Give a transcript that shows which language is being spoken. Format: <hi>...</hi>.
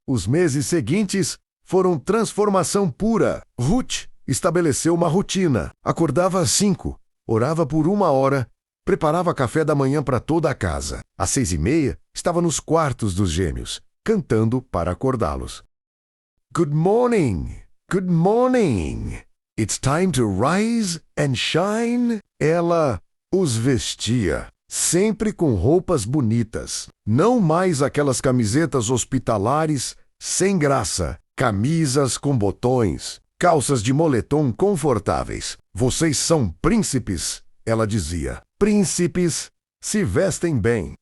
<pt>Os meses seguintes foram transformação pura. Ruth estabeleceu uma rotina. Acordava às 5, orava por 1 hora, preparava café da manhã para toda a casa. Às 6:30, estava nos quartos dos gêmeos, cantando para acordá-los.</pt> <en>Good morning, good morning. It's time to rise and shine.</en> <pt>Ela os vestia, sempre com roupas bonitas. Não mais aquelas camisetas hospitalares sem graça. Camisas com botões, calças de moletom confortáveis. Vocês são príncipes, ela dizia. Príncipes se vestem bem.</pt>